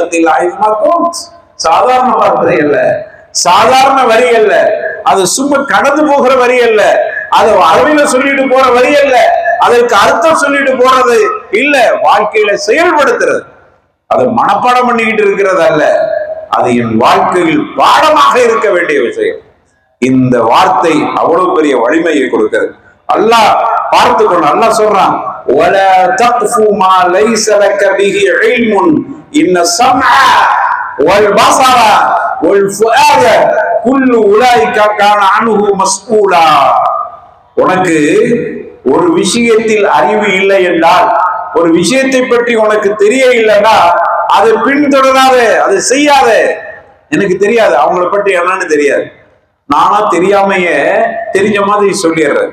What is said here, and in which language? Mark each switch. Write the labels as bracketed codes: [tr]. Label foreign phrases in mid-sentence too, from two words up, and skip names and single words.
[ta] சாதாரண வார்த்தை அல்ல, சாதாரண வரி அல்ல, அது சும்மா கடந்து போகிற வரி அல்ல, அது அறிவில சொல்லிட்டு போற வரி அல்ல, அதற்கு அர்த்தம் சொல்லிட்டு போறது இல்ல, வாழ்க்கையில செயல்படுத்துறது. அது மனப்பாடம் பண்ணிக்கிட்டு இருக்கிறது அல்ல, அது என் வாழ்க்கையில் பாடமாக இருக்க வேண்டிய விஷயம். இந்த வார்த்தை அவ்வளவு பெரிய வலிமையை கொடுக்கிறது. அல்லாஹ் பார்த்து கொண்டு அல்லாஹ் சொல்றான், [ar] وَلَا تَقْفُ مَا لَيْسَ لَكَ بِهِ عِلْمٌ إِنَّ السَّمْعَ وَالْبَصَرَ وَالْفُؤَادَ كُلُّ أُولَئِكَ كَانَ عَنْهُ مَسْئُولًا. [ta] உனக்கு ஒரு விஷயத்தில் அறிவு இல்லை என்றால், ஒரு விஷயத்தை பற்றி உனக்கு தெரிய இல்லைன்னா அதை பின்தொடராதே, அதை செய்யாதே. எனக்கு தெரியாது, அவங்கள பற்றி என்னன்னு தெரியாது, நானா தெரியாமையே தெரிஞ்ச மாதிரி சொல்லிடுறேன்.